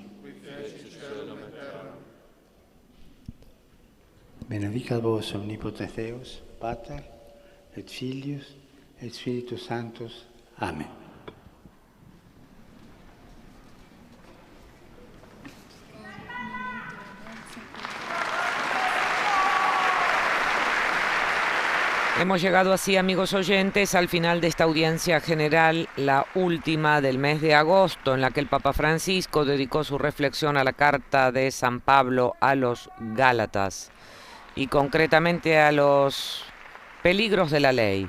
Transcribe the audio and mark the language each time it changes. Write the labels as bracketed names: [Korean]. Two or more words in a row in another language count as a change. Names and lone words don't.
[Latin] Qui fecit caelum et terram. Benedicat vos omnipotens Deus, Pater, et Filius, et Spiritus Sanctus. [Spanish] Amén. Hemos llegado así, amigos oyentes, al final de esta audiencia general, la última del mes de agosto, en la que el Papa Francisco dedicó su reflexión a la carta de San Pablo a los Gálatas y concretamente a los peligros de la ley.